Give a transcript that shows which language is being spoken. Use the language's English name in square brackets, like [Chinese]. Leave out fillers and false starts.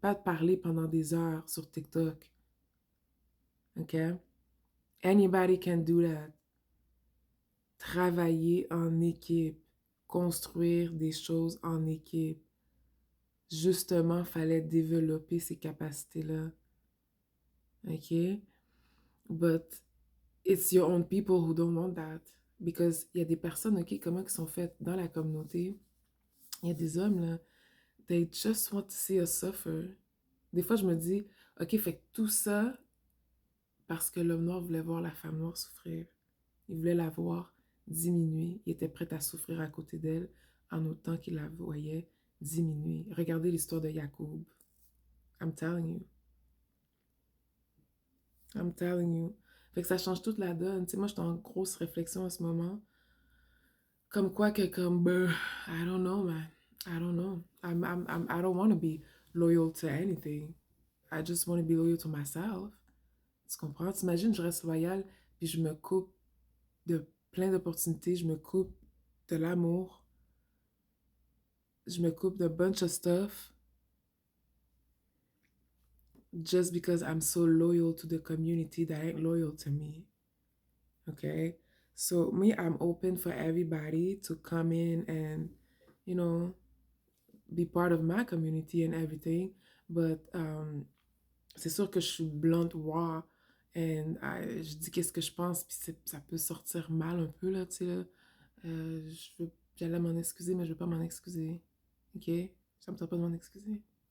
[French] Pas de parler pendant des heures sur TikTok. OK? [English] Anybody can do that. [French] Travailler en équipe. Construire des choses en équipe. Justement, fallait développer ces capacités-là. OK? [English] But it's your own people who don't want that. Because [French] il y a des personnes, OK, comment qui sont faites dans la communauté. Il y a des hommes, là, [English] they just want to see us suffer. [French] Des fois, je me dis, OK, fait que tout ça parce que l'homme noir voulait voir la femme noire souffrir. Il voulait la voir diminuer. Il était prêt à souffrir à côté d'elle en autant qu'il la voyait diminuer. Regardez l'histoire de Jacob. [English] I'm telling you. I'm telling you. [French] Fait que ça change toute la donne. Tu sais, moi, je suis en grosse réflexion en ce moment. Comme quoi que, comme, [English] I don't know, man. I don't know. I don't want to be loyal to anything. I just want to be loyal to myself. [French] Tu comprends? T'imagines, je reste loyale, puis je me coupe de plein d'opportunités, je me coupe de l'amour, je me coupe de [English] bunch of stuff just because I'm so loyal to the community that ain't loyal to me. Okay? So me, I'm open for everybody to come in and, you know, be part of my community and everything, but [French] c'est sûr que je suis [English] blunt, raw, and [French] je dis qu'est-ce que je pense, puis ça peut sortir mal un peu, là, tu sais, là. J'allais m'en excuser, mais je veux pas m'en excuser. OK? Ça me tente pas de m'en excuser.